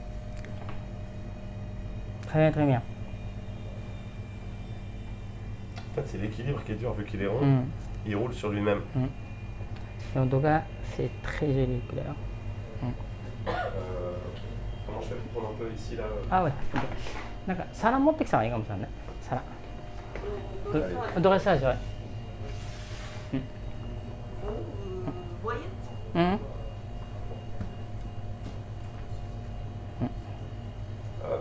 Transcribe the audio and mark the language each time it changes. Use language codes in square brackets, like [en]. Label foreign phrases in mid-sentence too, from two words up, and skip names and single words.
[fr] Très bien, très bien. En fait, c'est l'équilibre qui est dur vu qu'il est rond. Hmm. Il roule sur lui-même. Et en tout cas, c'est très joli couleur. Comment je fais pour prendre un peu ici là あ、ouais. [ja] なんか皿持ってきたらいいかもしれないね。皿。ドレッサージは。 [fr] Vous voyez? [ja] うん。 [fr] Hop.